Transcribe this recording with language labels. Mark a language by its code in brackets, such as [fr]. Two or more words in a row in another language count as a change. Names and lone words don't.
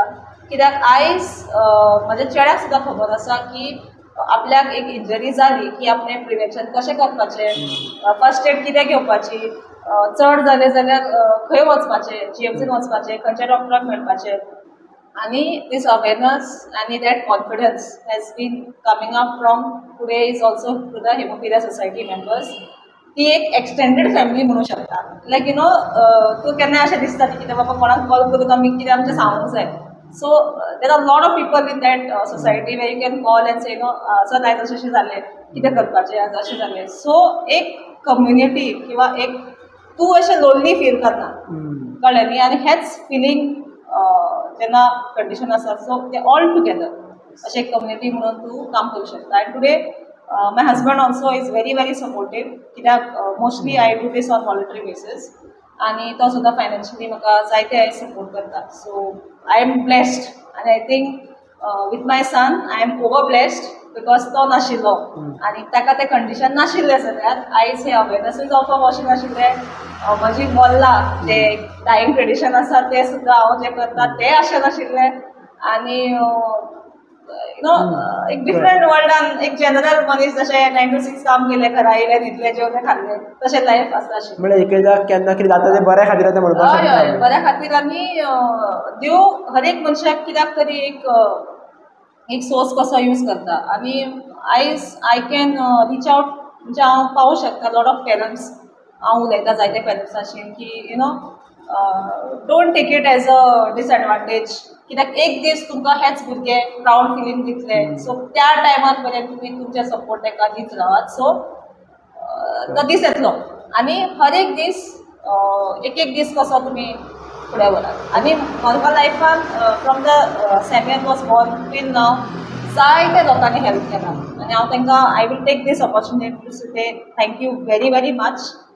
[kok] कित्याक आयज म्हाज्या चेड्याक सुद्दां खबर आसा की आपल्याक एक इंजरी जाली की आपलें प्रिवेंशन कशें करपाचें, [en] first aid [kok] कितें घेवपाची, चड जालें जाल्यार खंय वचपाचें, जीएमसीन वचपाचें, खंयच्या डॉक्टराक मेळपाचें. [en] आनी this awareness आनी that confidence has been coming up from today is also to the hemophilia society members. [kok] ती एक [en] extended family [kok] म्हणूं शकता. लायक तूं केन्ना अशें दिसता की कितें बाबा कोणाक कॉल करून आमी कितें आमचें सांगूंक जाय. [en] So there are a lot of people in that society where you can call and say, sir, [kok] आयज अशें जालें, कितें करपाचें, आयज अशें जालें. सो एक कम्युनिटी किंवा एक तूं अशें [en] lonely feel [kok] करना, कळ्ळें न्ही. आनी हेच फिलींग जेन्ना कंडिशन आसा सो ते [en] all together [kok] अशें एक कम्युनिटी म्हणून तूं काम करूं शकता. [en] आनी today my husband also is very supportive कित्याक mostly I do this on voluntary basis [kok] आनी तो सुद्दां फायनान्शियली म्हाका जायते सपोर्ट करता. [en] so I am blessed [kok] आनी [en] I think with my son I am over blessed because [kok] तो नाशिल्लो आनी ताका तें कंडिशन नाशिल्लें जाल्यार आयज हे अवेरनसीस जावपाक अशें नाशिल्लें. म्हजी मोल्लां जे [en] dying tradition [kok] आसा तें सुद्दां हांव जें करता तें अशें नाशिल्लें आनी एक डिफरंट वर्ल्डान एक जनरल मनीस जशें 9 to 6 काम केलें घरा येयलें न्हिदलें जेवलें खाल्लें तशें लायफ आसता आशिल्लें. म्हणजे एकदां केन्ना कितें जाता तें बऱ्या खातीर आतां म्हणपाक हय शकता. हय बऱ्या खातीर आनी देव हर एक मनशाक कित्याक तरी एक सोर्स कसो यूज करता आनी आयज [en] I can reach out [kok] म्हणजे हांव पावूं शकता [en] lot of parents. [kok] हांव उलयता जायते पेरंट्सांशी की [en] don't take it as a disadvantage [kok] कित्याक एक दीस तुमकां हेच भुरगे [en] proud feeling [kok] दितले सो त्या टायमार पर्यंत तुमी तुमचे सपोर्ट ताका दीत रावात. सो तो दीस येतलो आनी हर एक दीस एक दीस कसो तुमी फुडें व्हरात. आनी म्हाका लायफान [en] from the Samuel was born till now [kok] जायते लोकांनी हेल्प केला आनी हांव तांकां [en] I will take this opportunity to say thank you very much.